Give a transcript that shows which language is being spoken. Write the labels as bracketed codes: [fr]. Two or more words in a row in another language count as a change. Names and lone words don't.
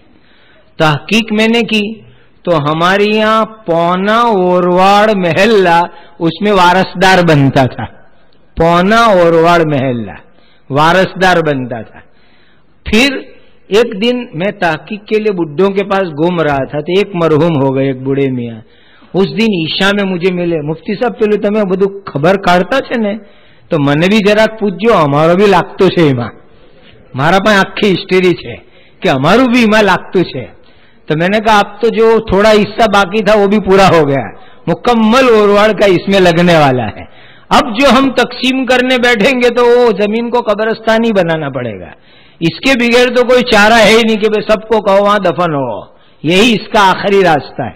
[ur] تحقیق میں نے کی تو ہمارے یہاں پونا اورواڑ محلہ اس میں وارثدار بنتا تھا، پونا اورواڑ محلہ وارثدار بنتا تھا۔ پھر ایک دن میں تحقیق کے لیے بڈھوں کے پاس گھوم رہا تھا تو ایک مرحوم ہو گئے، ایک بوڑھے میاں، اس دن عشاء میں مجھے ملے، مفتی صاحب پہلے تمہیں بدو خبر کاٹتا [gu] છે ને તો મને બી જરાક પૂછજો, અમારો બી લાગતું છે એમાં, મારા પાસે આખી હિસ્ટ્રી છે [ur] کہ [gu] અમારું بھی એમાં લાગતું છે۔ [ur] تو میں نے کہا اب تو جو تھوڑا حصہ باقی تھا وہ بھی پورا ہو گیا، مکمل اورواڑ کا اس میں لگنے والا ہے۔ اب جو ہم تقسیم کرنے بیٹھیں گے تو وہ زمین کو قبرستان ہی بنانا پڑے گا، اس کے بغیر تو کوئی چارہ ہے ہی نہیں کہ سب کو کہو وہاں دفن ہو، یہی اس کا آخری راستہ ہے۔